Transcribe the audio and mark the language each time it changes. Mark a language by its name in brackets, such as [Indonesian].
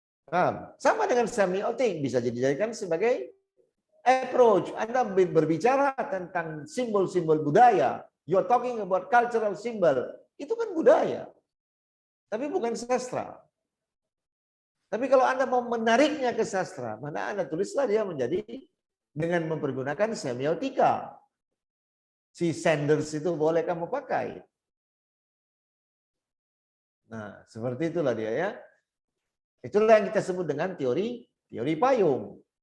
[Indonesian] Nah, sama dengan semiotik bisa dijadikan sebagai approach. Anda berbicara tentang simbol-simbol budaya. [English] You're talking about cultural symbol. [Indonesian] Itu kan budaya. Tapi bukan sastra. Tapi kalau Anda mau menariknya ke sastra, mana Anda tulislah dia menjadi dengan mempergunakan semiotika. Si Sanders itu boleh kamu pakai. Nah, seperti itulah dia ya. Itulah yang kita sebut dengan teori payung.